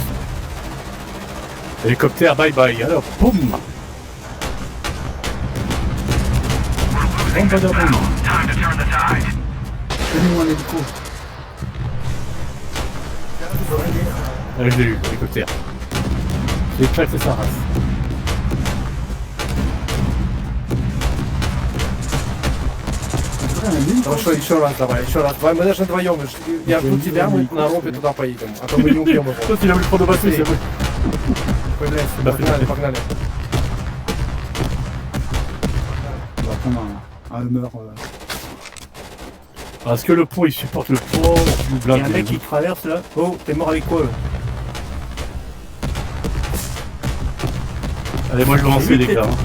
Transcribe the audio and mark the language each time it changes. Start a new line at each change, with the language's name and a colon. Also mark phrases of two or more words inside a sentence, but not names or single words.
French: Hélicoptère, bye bye. Alors, boum. Boum, bada, boum. Donnez-moi un hélico. Je l'ai eu, hélicoptère. J'ai éclaté sa race.
Russian: Хорошо, еще раз давай, еще раз. Давай, мы даже вдвоем. Я жду тебя, мы на ропе туда поедем. А то мы не убьем его.
French: Toi, tu l'as voulu prendre au bateau, c'est vrai.
Russian: Появляйся, Да, погнали, погнали.
French: On va prendre un Hummer. Est-ce que le pont il supporte le poids du Il y a un blindé? mec qui traverse là. Oh, t'es mort avec quoi là? Allez, moi je vais lancer les gars.